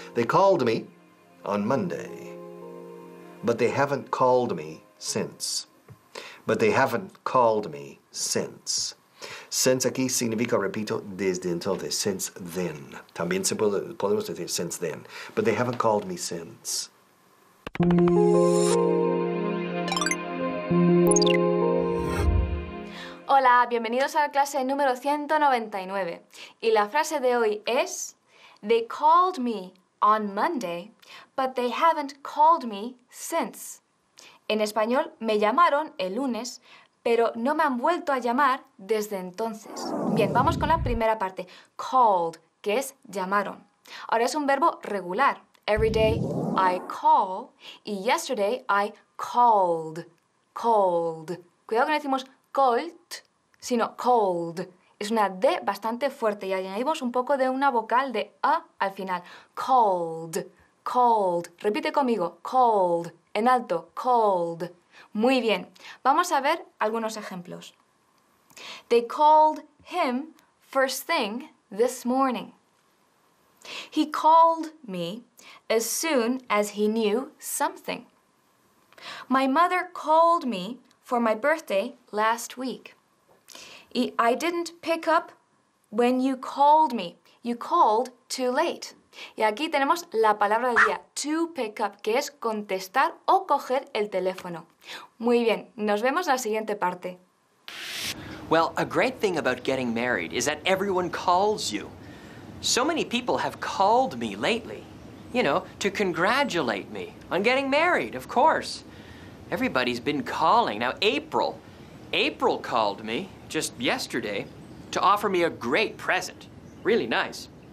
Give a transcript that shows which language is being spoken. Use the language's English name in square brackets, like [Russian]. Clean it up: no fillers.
[English] They called me on Monday. But they haven't called me since. But they haven't called me since. [Spanish] Since aquí significa, repito, desde entonces, [English] since then. [Spanish] También podemos decir [English] since then. But they haven't called me since. [Spanish] Hola, bienvenidos a la clase número 199. Y la frase de hoy es: [English] They called me on Monday, but they haven't called me since. [Spanish] En español, me llamaron el lunes, pero no me han vuelto a llamar desde entonces. Bien, vamos con la primera parte. Called, que es llamaron. Ahora es un verbo regular. [English] Every day I call y yesterday I called. Called. [Spanish] Cuidado que no decimos called, sino called. Es una D bastante fuerte y añadimos un poco de una vocal de A al final. Called. Called. Repite conmigo. Called. En alto. Called. Muy bien. Vamos a ver algunos ejemplos. [English] They called him first thing this morning. He called me as soon as he knew something. My mother called me for my birthday last week. I didn't pick up when you called me. You called too late. [Spanish] Y aquí tenemos la palabra del día, to pick up, que es contestar o coger el teléfono. Muy bien, nos vemos en la siguiente parte. [English] Well, a great thing about getting married is that everyone calls you. So many people have called me lately, you know, to congratulate me on getting married, of course. Everybody's been calling. Now, April called me just yesterday to offer me a great present. Really nice.